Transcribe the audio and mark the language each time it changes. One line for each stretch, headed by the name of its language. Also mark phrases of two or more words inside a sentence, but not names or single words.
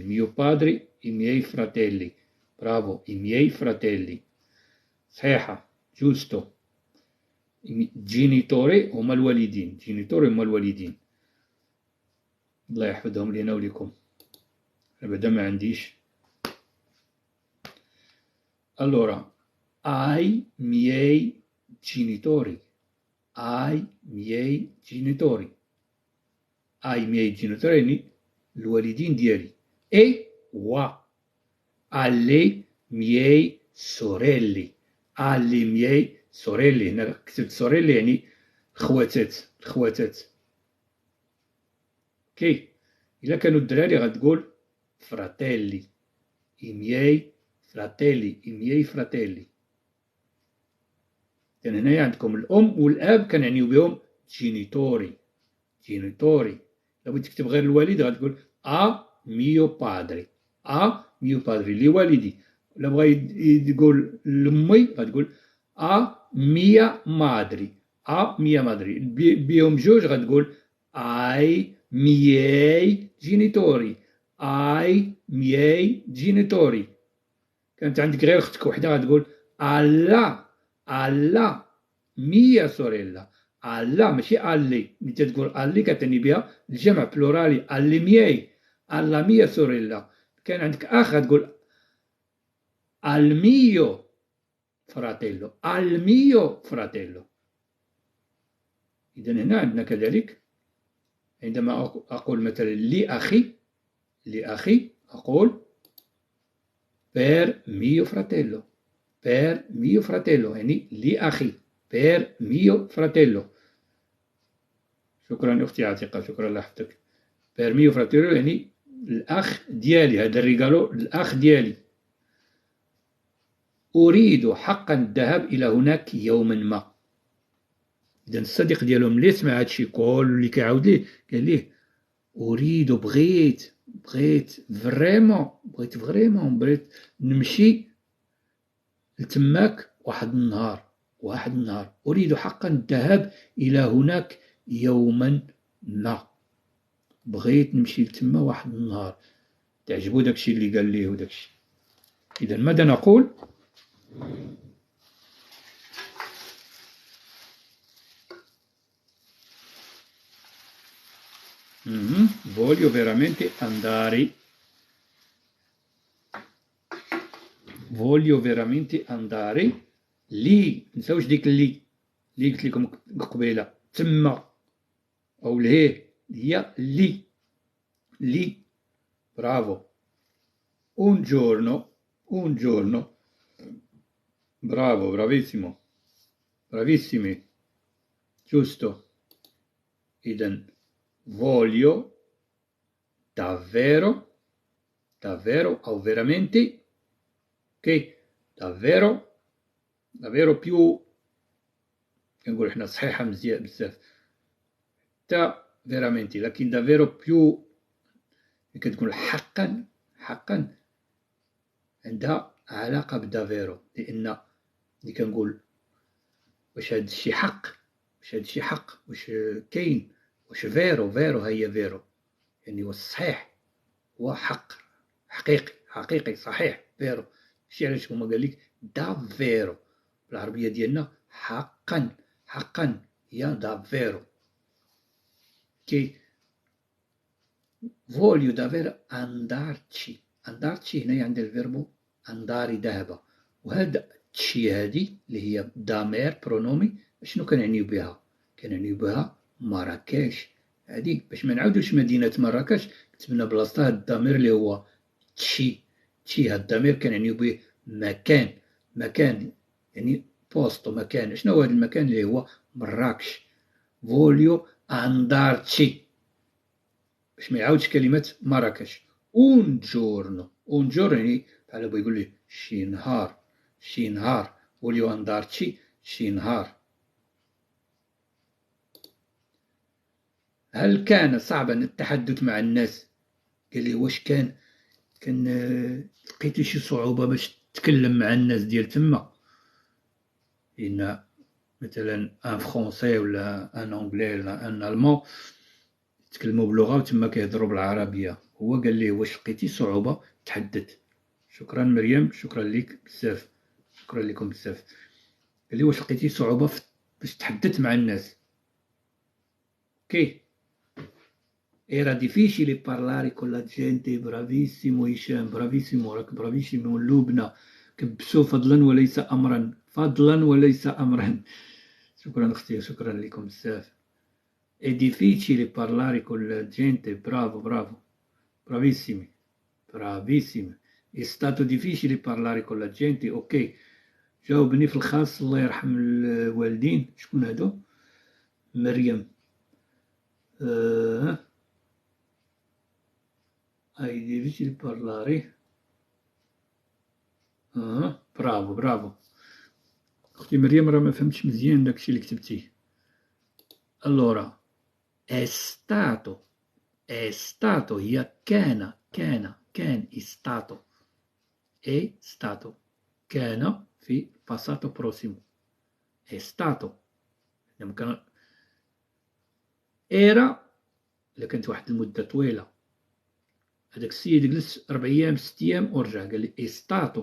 Italian: mio padre ai miei fratelli. برافو. ai miei fratelli صحيحه. جوستو.
Arabic: جينيتوري هما الوالدين. جينيتوري هما الوالدين. الله يحفظهم لينا وليكم. انا بعدا ما عنديش.
Italian: Allora, ai miei genitori. Ai miei genitori. Ai miei genitori
Arabic: يعني الوالدين ديالي.
Italian: E alle miei sorelle. alle miei sorelle.
Arabic: هنا كتبت sorelle يعني الخواتات. اوكي. إلا كانوا الدراري غتقول fratelli.
Italian: I miei fratelli.
Arabic: إذن هنايا عندكم الأم والأب كنعنيو بهم جينيتوري. لو بغيت تكتب غير الوالد غتقول
Italian: mio padre.
Arabic: لوالدي. لو بغا يقول لأمي غتقول
Italian: mia madre.
Arabic: بهم جوج غتقول
Italian: ai miei genitori.
Arabic: كانت عندك غير اختك وحده غتقول
Italian: alla mia sorella.
Arabic: alla ماشي alli. ملي تقول alli كتعني بها الجمع بلورالي.
Italian: alli miei. alla mia sorella.
Arabic: كان عندك اخ غتقول
Italian: al mio fratello.
Arabic: اذا هنا عندنا كذلك عندما اقول مثلا لاخي اقول
Italian: per mio fratello.
Arabic: يعني لأخي.
Italian: per mio fratello.
Arabic: شكرا أختي عتيقة. شكرا الله يحفظك.
Italian: per mio fratello
Arabic: يعني الأخ ديالي. هذا الريغالو الأخ ديالي. أريد حقا الذهاب إلى هناك يوما ما. إذا الصديق ديالهم اللي سمع هادشي كل اللي كيعاود ليه قال ليه أريد بغيت فريمون بغيت نمشي لتماك واحد النهار. أريد حقا الذهاب إلى هناك يوما ما. بغيت نمشي لتما واحد النهار. تعجبو داكشي اللي قال ليه وداكشي. إذا ماذا نقول؟
Italian: voglio veramente andare
Arabic: لي. نساوش ديك اللي قلت لكم قبيله تما او لهيه هي لي. برافو.
Italian: un giorno. Bravo, bravissimo. Bravissimi. Giusto. إذن voglio davvero أو veramente.
Arabic: اوكي.
Italian: davvero più
Arabic: كنقول حنا صحيحة مزيان بزاف تا veramente، لكن
Italian: davvero più
Arabic: كتكون حقا عندها علاقة بدافيرو، لأن ملي كنقول واش هاد الشي حق، واش كاين، واش فيرو هي فيرو، يعني واش صحيح، هو حقيقي صحيح فيرو. ماشي علاش هما قال لك دافيرو بالعربية ديالنا حقا هي دافيرو. كي
Italian: voglio davvero andarci
Arabic: هنايا عند الفيربو انداري ذهب، وهذا تشي هذه اللي هي دامير برونومي شنو كنعنيو بها؟ كنعنيو بها مراكش. هذه باش ما نعاودوش مدينة مراكش كتبنا بلاصتها هاد الضمير اللي هو تشي. هاد الضمير كنعنيو به مكان يعني بوستو مكان. شنو هو هاد المكان اللي هو مراكش؟
Italian: voglio andarci
Arabic: باش ما يعاودش كلمة مراكش.
Italian: un giorno
Arabic: يعني بحال بغا يقول لي شي نهار
Italian: voglio andarci
Arabic: شي نهار. هل كان صعبا التحدث مع الناس؟ قال لي واش كان لقيتي شي صعوبة باش تتكلم مع الناس ديال تما؟ لأن مثلا
French: en français
Arabic: ولا
French: en anglais
Arabic: ولا
French: en allemand
Arabic: يتكلموا بلغة وتما كيهضروا بالعربية. هو قال لي واش لقيتي صعوبة تحدث؟ شكرا مريم، شكرا لك بزاف، شكرا لكم بزاف. قال لي واش لقيتي صعوبة باش تحدث مع الناس؟ اوكي.
Italian: Era difficile parlare con la gente.
Arabic: برافيسيمو هشام، برافيسيمو، راك برافيسيمو. لبنى كبسوا فضلا وليس أمرا. شكرا أختي، شكرا لكم بزاف.
Italian: È difficile parlare con la gente. برافو bravissimi. È stato difficile parlare con la gente.
Arabic: اوكي. جاوبني في الخاص الله يرحم الوالدين. شكون هادو؟ مريم.
Italian: È difficile parlare.
Arabic: برافو اختي مريم، راه ما فهمتش مزيان داكشي اللي كتبتيه.
Italian: allora è stato
Arabic: هي كان
Italian: è stato
Arabic: كان في
Italian: passato prossimo. è stato
Arabic: يمكن era إلا كانت واحد المدة طويلة. هذاك السيد جلس 4 أيام 6 أيام ورجع قال لي
Italian: è stato.